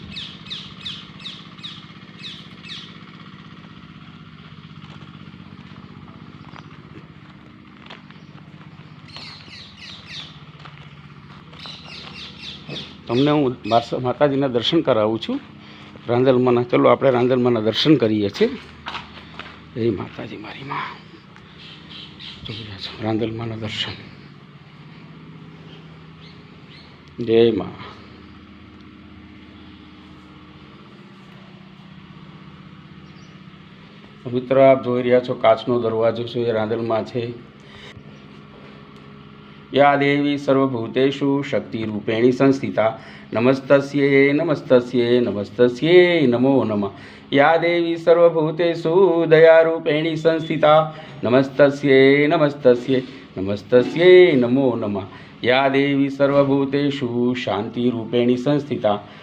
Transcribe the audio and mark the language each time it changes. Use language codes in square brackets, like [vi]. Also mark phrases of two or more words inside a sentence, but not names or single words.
[gu] તમને હું માતાજીના દર્શન કરાવું છું રાંદલમાંના ચલો આપણે રાંદલમાંના દર્શન કરીએ છીએ જય માતાજી મારી માં જોઈ રહ્યા છો રાંદલમાંના દર્શન જય માં મિત્ર આપ જોઈ રહ્યા છો કાચનો દરવાજો છે એ રાંદલમાં છે [sa] या देवी सर्वभूतेषु शक्तिरूपेणी संस्थिता नमस्तस्यै नमो नमः या देवी सर्वभूतेषु दयारूपेणी संस्थिता नमस्तस्यै नमो नमः या देवी सर्वभूतेषु शान्तिरूपेणी संस्थिता